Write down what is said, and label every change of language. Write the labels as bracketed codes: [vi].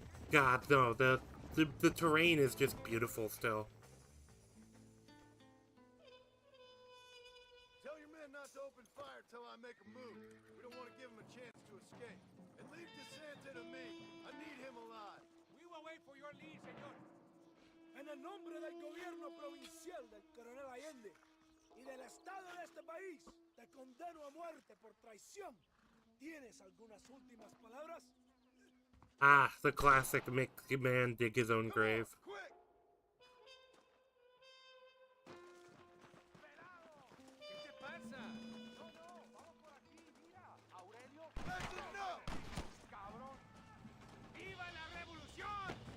[en] God, no, the terrain is just beautiful still. Tell your men not to open fire till I make a move. We don't want to give him a chance to escape. And leave DeSanta to me. I need him alive. We will wait for your lead, señor. [es] En el nombre del gobierno provincial del coronel Allende y del Estado de este país, te condeno a muerte por traición. ¿Tienes algunas últimas palabras? [en] Ah, the classic make a man dig his own grave. Quick! [es] ¿Qué te pasa? No, vamos por aquí, mira. Aurelio. [en] That's enough! [es] Cabrón. ¡Viva la revolución!